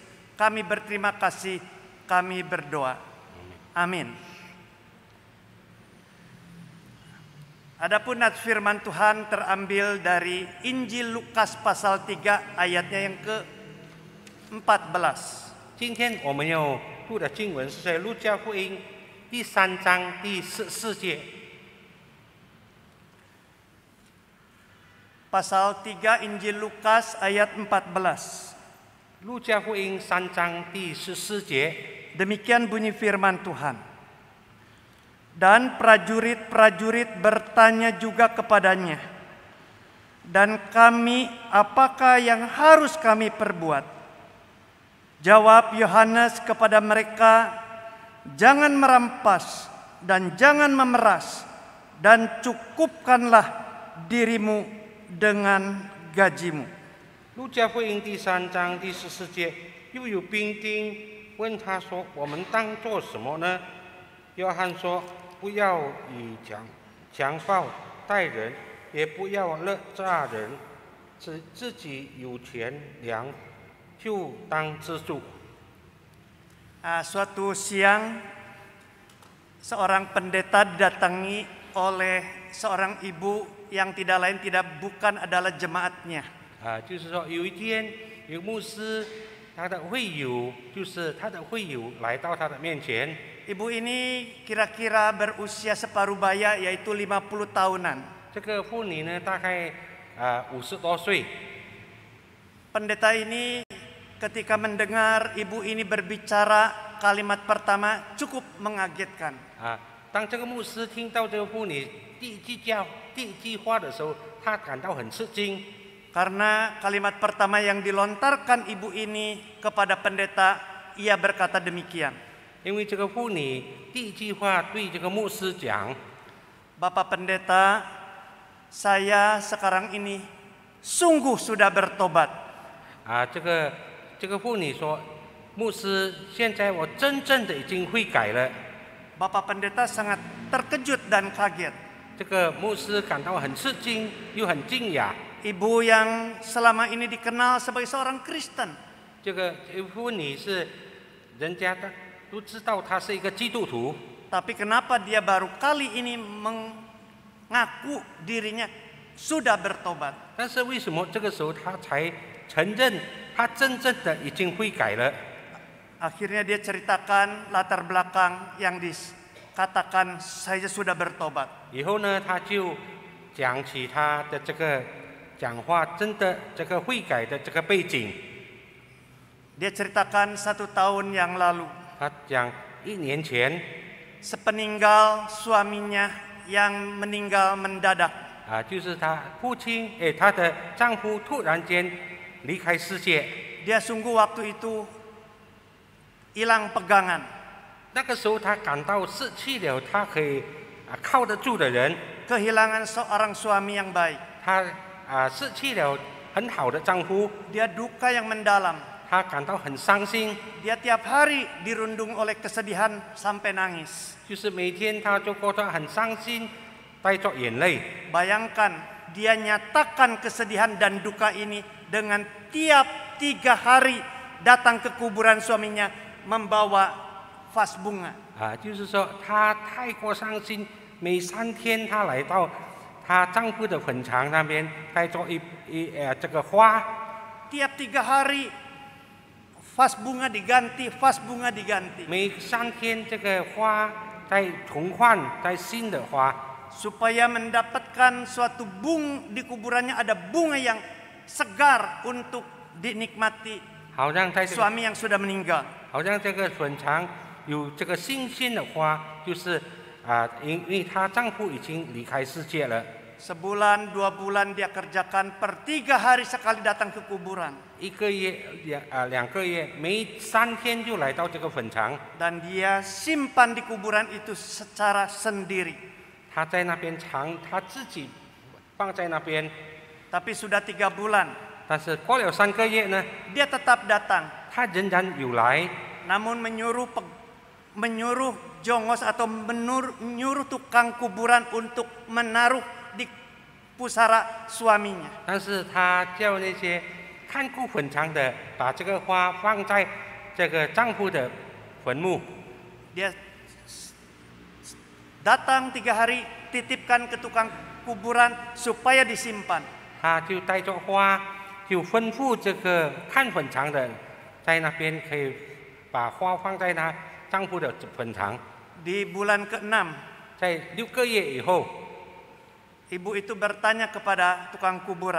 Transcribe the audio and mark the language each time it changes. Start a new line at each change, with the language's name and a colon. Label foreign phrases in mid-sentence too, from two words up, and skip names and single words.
Indonesian: Kami berterima kasih, kami berdoa. Amin. Adapun firman Tuhan terambil dari Injil Lukas pasal 3 ayatnya yang ke-14.
Chinese: 今天我们要读的经文是在路加福音第3章第14节。
Indonesian: Pasal 3 Injil Lukas ayat 14.
Chinese: 路加福音3章第14节。
Indonesian: Demikian bunyi firman Tuhan. Dan prajurit-prajurit bertanya juga kepadanya, dan kami, apakah yang harus kami perbuat? Jawab Yohanes kepada mereka, jangan merampas dan jangan memeras, dan cukupkanlah dirimu dengan gajimu.
Chinese: 路加福音第3章第14节，又有兵丁问他说：“我们当做什么呢？” 约翰说：“不要以强暴待人，也不要勒诈人，自己有钱粮就当知足。”
Indonesian: Suatu siang, seorang pendeta didatangi oleh seorang ibu yang bukan adalah jemaatnya.
Chinese: 就是说有一天，有牧师，他的会友来到他的面前。
Indonesian: Ibu ini kira-kira berusia separuh baya, yaitu 50 tahunan.
Chinese: 这个妇女呢，大概50多岁。
Indonesian: Pendeta ini ketika mendengar ibu ini berbicara kalimat pertama cukup mengagetkan.
Chinese: 当这个牧师听到这个妇女第一句话的时候，他感到很吃惊。
Indonesian: Karena kalimat pertama yang dilontarkan ibu ini kepada pendeta, ia berkata demikian.
Chinese: 因为这个妇女第一句话对这个牧师讲
Indonesian: Bapak pendeta, saya sekarang ini sungguh sudah bertobat.
Chinese: 这个妇女说，牧师，现在我真正的已经悔改了。
Indonesian: Bapak pendeta sangat terkejut dan kaget.
Chinese: 这个牧师感到很吃惊又很惊讶。
Indonesian: Ibu yang selama ini dikenal sebagai seorang Kristen.
Chinese: 这个妇女是人家都知道她是一个基督徒。
Indonesian: Tapi kenapa dia baru kali ini mengaku dirinya sudah bertobat?
Chinese: 但是为什么这个时候他才承认他真正的已经悔改了？
Indonesian: Akhirnya dia ceritakan latar belakang yang dikatakan saya sudah bertobat.
Chinese: 以后呢，他就讲起他的这个讲话真的这个悔改的这个背景。
Indonesian: Dia ceritakan 1 tahun yang lalu,
Chinese: 他讲1年前
Indonesian: sepeninggal suaminya yang meninggal mendadak.
Chinese: 就是他父亲他的丈夫突然间离开世界。
Indonesian: Dia sungguh waktu itu hilang pegangan.
Chinese: 那个时候他感到失去了他可以靠得住的人，
Indonesian: Kehilangan seorang suami yang baik.
Chinese: 他失去了很好的丈夫，
Indonesian: Dia duka yang mendalam.
Chinese: 他感到很伤心，
Indonesian: Dia tiap hari dirundung oleh kesedihan sampai nangis.
Chinese: 就是每天他就过得很伤心，带着眼泪。
Indonesian: Bayangkan, dia nyatakan kesedihan dan duka ini dengan tiap 3 hari datang ke kuburan suaminya membawa vas bunga.
Chinese: 就是说他太过伤心，每3天他来到她丈夫的坟场那边，带着这个花。
Indonesian: Tiap 3 hari vas bunga diganti, vas bunga diganti.
Chinese: 每3天这个花再重换，再新的花。
Indonesian: Supaya mendapatkan suatu di kuburannya ada bunga yang segar untuk dinikmati
Chinese: 好像在这个
Indonesian: suami yang sudah meninggal.
Chinese: 好像这个坟场有这个新鲜的花，就是因为她丈夫已经离开世界了。
Indonesian: Sebulan, 2 bulan dia kerjakan per 3 hari sekali datang ke kuburan.
Chinese: 1 个月、2个月，每3天就来到这个坟场。
Indonesian: Dan dia simpan di kuburan itu secara sendiri.
Chinese: 他在那边他自己放在那边。
Indonesian: Tapi sudah 3 bulan.
Chinese: 但是过了3个月呢，
Indonesian: Dia tetap datang.
Chinese: 他仍然有来，
Indonesian: Namun menyuruh jongos atau menyuruh tukang kuburan untuk menaruh di pusara suaminya.
Chinese: 但是他叫那些看顾坟场的把这个花放在这个丈夫的坟墓。
Indonesian: Dia datang 3 hari, titipkan ke tukang kuburan supaya disimpan.
Chinese: 他就带着花，就吩咐这个看坟场的，在那边可以把花放在她丈夫的坟场。
Indonesian: Di bulan ke-6,
Chinese: 在6个月以后，
Indonesian: ibu itu bertanya kepada tukang kuburan,